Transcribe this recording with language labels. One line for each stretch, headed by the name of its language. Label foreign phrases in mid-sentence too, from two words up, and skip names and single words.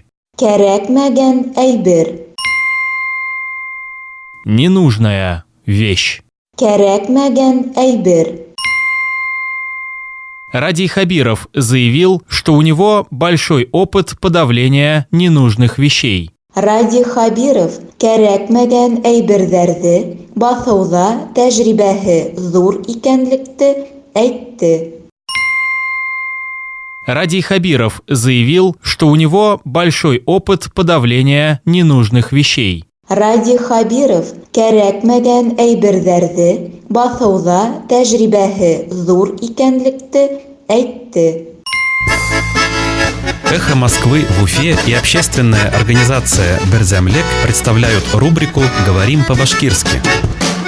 Bashkir: Кәрәкмәгән әйбер.
Russian: Ненужная вещь.
Bashkir: Кәрәкмәгән әйбер.
Russian: Радий Хабиров заявил, что у него большой опыт подавления ненужных вещей.
Bashkir: Радий Хабиров кәрәкмәгән әйберҙәрҙе баҫыуҙа тәжрибәһе ҙур икәнлекте әйтте.
Russian: Радий Хабиров заявил, что у него большой опыт подавления ненужных вещей.
Bashkir: Радий Хабиров кәрәкмәгән әйберҙәрҙе баҫыуҙа тәжрибәһе ҙур икәнлекте әйтте.
Russian: «Эхо Москвы» в Уфе и общественная организация «Берзямлек» представляют рубрику «Говорим по-башкирски».